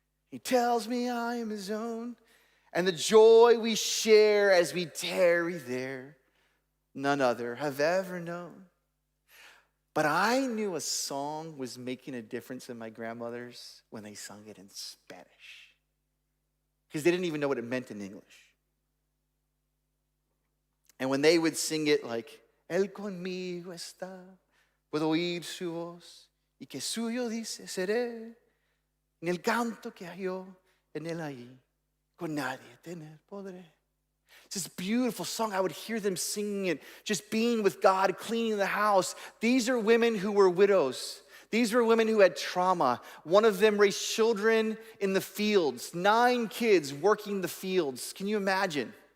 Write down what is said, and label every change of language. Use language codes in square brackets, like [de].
[en] He tells me I am his own. And the joy we share as we tarry there, none other have ever known. But I knew a song was making a difference in my grandmothers when they sung it in Spanish, because they didn't even know what it meant in English. And when they would sing it like, [es] Él conmigo está, puedo oír su voz, y que suyo dice seré, en el canto que halló en él allí. Con nadie tener podré. [en] It's this beautiful song. I would hear them singing it, just being with God, cleaning the house. These are women who were widows. These were women who had trauma. One of them raised children in the fields, 9 kids working the fields. Can you imagine?